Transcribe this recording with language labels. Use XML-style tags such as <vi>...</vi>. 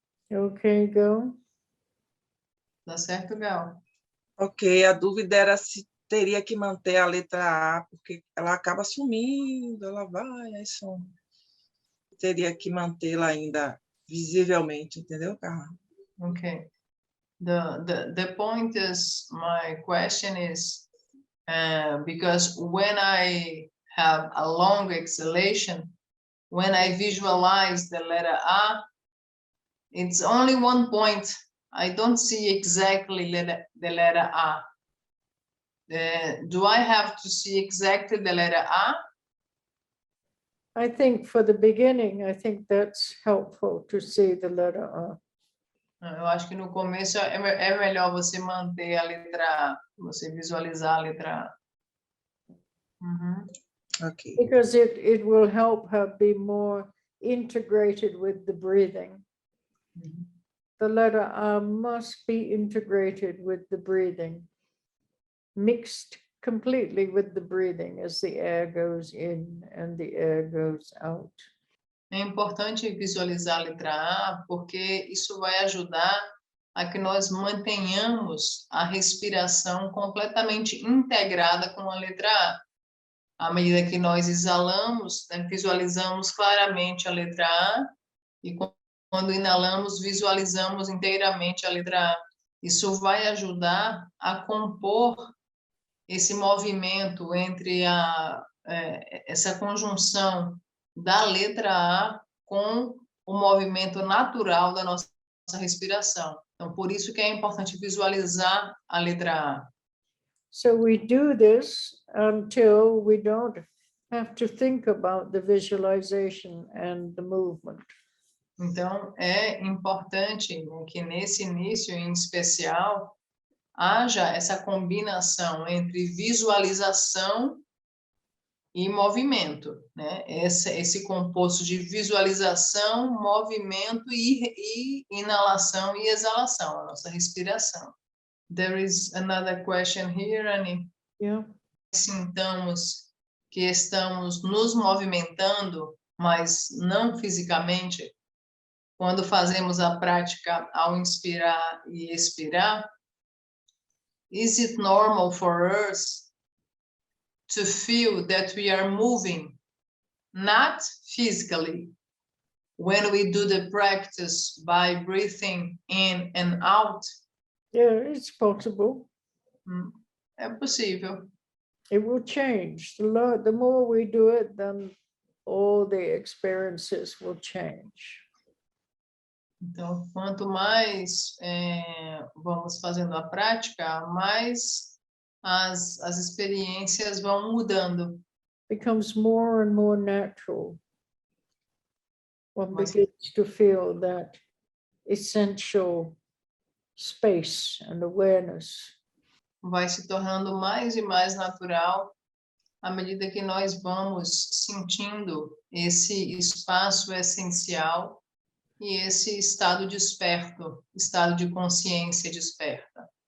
<en>Okay, go.</en> <pt>Tá certo, Gal? Ok, a dúvida era se teria que manter a letra A, porque ela acaba sumindo, ela vai, aí some. Teria que mantê-la ainda visivelmente, entendeu, Karla?</pt> <en>Okay. The point is, my question is, because when I have a long exhalation, when I visualize the letter A, it's only 1 point. I don't see exactly the letter A. Do I have to see exactly the letter A? I think for the beginning, I think that's helpful to see the letter A.</en> <pt>Eu acho que no começo é melhor você manter a letra A, você visualizar a letra A. Ok.</pt> <en>Because it will help her be more integrated with the breathing. The letter A must be integrated with the breathing, mixed completely with the breathing as the air goes in and the air goes out.</en> <pt>É importante visualizar a letra A, porque isso vai ajudar a que nós mantenhamos a respiração completamente integrada com a letra A. À medida que nós exalamos, né, visualizamos claramente a letra A, e quando inalamos, visualizamos inteiramente a letra A. Isso vai ajudar a compor esse movimento entre essa conjunção da letra A com o movimento natural da nossa respiração. Então, por isso que é importante visualizar a letra A.</pt> <en>So we do this until we don't have to think about the visualization and the movement.</en> <pt>Então, é importante, né, que nesse início, em especial, haja essa combinação entre visualização e movimento, né? Esse composto de visualização, movimento e inalação e exalação, a nossa respiração.</pt> <en>There is another question here, Ani. Yeah.</en> <pt>Sintamos que estamos nos movimentando, mas não fisicamente, quando fazemos a prática ao inspirar e expirar,</pt> <en>is it normal for us to feel that we are moving, not physically, when we do the practice by breathing in and out? Yeah, it's possible.</en> <pt>É possível.</pt> <en>It will change. The more we do it, then all the experiences will change.</en> <pt>Então, quanto mais vamos fazendo a prática, mais as experiências vão mudando.</pt> <en>Becomes more and more natural. One</en> <pt>Mas-</pt> <en>begins to feel that essential space and awareness.</en> <pt>Vai se tornando mais e mais natural à medida que nós vamos sentindo esse espaço essencial e esse estado desperto, estado de consciência desperta.</pt>